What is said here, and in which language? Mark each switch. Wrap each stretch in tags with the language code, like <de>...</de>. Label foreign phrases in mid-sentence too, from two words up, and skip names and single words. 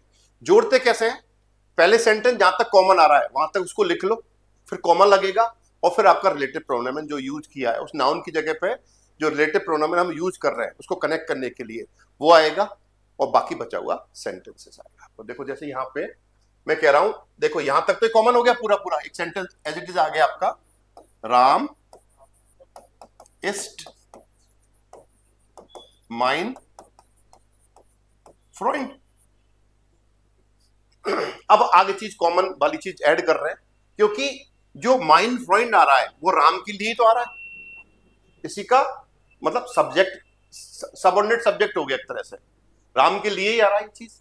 <hi>जोड़ते कैसे हैं, पहले सेंटेंस जहां तक कॉमन आ रहा है वहां तक उसको लिख लो, फिर कॉमन लगेगा, और फिर आपका</hi> <en>relative pronoun</en> <hi>जो यूज किया है उस नाउन की जगह पे जो</hi> <en>relative pronoun</en> <hi>हम यूज कर रहे हैं उसको कनेक्ट करने के लिए वो आएगा, और बाकी बचा हुआ सेंटेंसेस आएगा। तो देखो जैसे यहाँ पे मैं कह रहा हूं, देखो यहां तक तो कॉमन हो गया, पूरा पूरा एक सेंटेंस</hi> <en>as it is</en> <hi>आ गया आपका, राम</hi> <de>ist mein Freund।</de> <hi>अब आगे चीज कॉमन वाली चीज ऐड कर रहे हैं, क्योंकि जो</hi> <de>mein Freund</de> <hi>आ रहा है वो राम के लिए तो आ रहा है, इसी का मतलब</hi> <en>subject subordinate subject</en> <hi>हो गया एक तरह से, राम के लिए ही आ रहा है ये चीज।</hi>